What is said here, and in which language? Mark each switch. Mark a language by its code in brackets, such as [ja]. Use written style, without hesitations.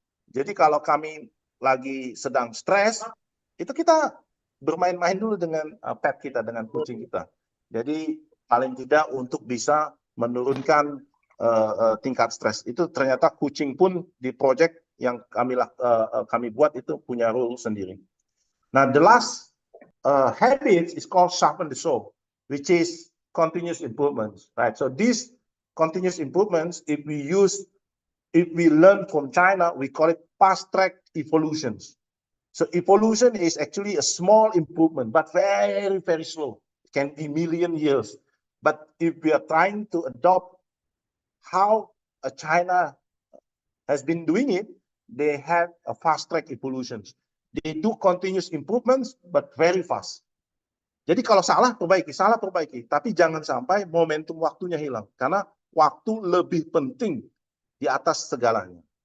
[id] Jadi kalau kami lagi sedang stres, itu kita bermain-main dulu dengan pet kita, dengan kucing kita. Jadi paling tidak untuk bisa menurunkan tingkat stres. Itu ternyata kucing pun di project yang kami buat itu punya role sendiri. [en] Now the last habit is called sharpen the saw, which is continuous improvements, right? So these continuous improvements, if we learn from China, we call it fast track evolutions. So evolution is actually a small improvement, but very, very slow. It can be million years. But if we are trying to adopt how China has been doing it, they have a fast track evolutions. They do continuous improvements, but very fast. [id] Jadi kalau salah perbaiki, tapi jangan sampai momentum waktunya hilang, karena waktu lebih penting di atas segalanya.